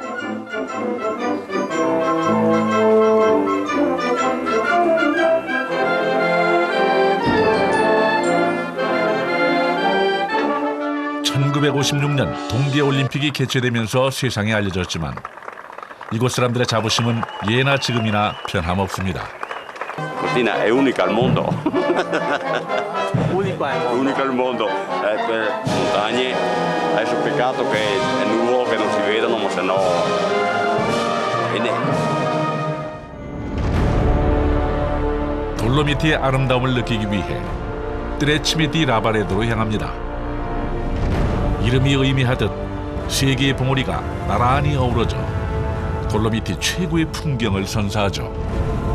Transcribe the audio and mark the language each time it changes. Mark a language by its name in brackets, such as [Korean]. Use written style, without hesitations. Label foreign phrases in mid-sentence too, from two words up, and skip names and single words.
[Korean] (1956년) 동계올림픽이 개최되면서 세상에 알려졌지만 이곳 사람들의 자부심은 예나 지금이나 변함없습니다. [Italian] Cortina è unica al mondo. Unico al mondo. Unica al mondo. Per montagne. Adesso peccato che è nuvolo che non si vedono, ma se no. [Korean] 돌로미티의 아름다움을 느끼기 위해 트레치메디 라바레도로 향합니다. 이름이 의미하듯 세 개의 봉우리가 나란히 어우러져 돌로미티 최고의 풍경을 선사하죠.